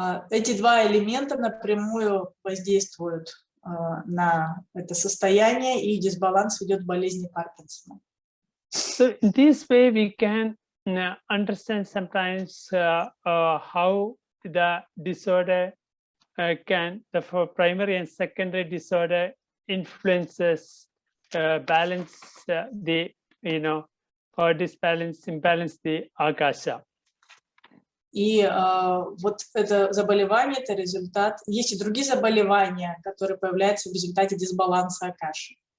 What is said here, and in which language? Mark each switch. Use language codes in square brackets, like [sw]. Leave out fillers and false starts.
[ru] Эти два элемента напрямую воздействуют на это состояние, и дисбаланс ведет к болезни Паркинсона. [en] So in this way we can understand sometimes how the disorder the primary and secondary disorder influences balance the or imbalance the Akasha. [ru] И вот это заболевание, это результат. Есть и другие заболевания, которые появляются в результате дисбаланса Акаши.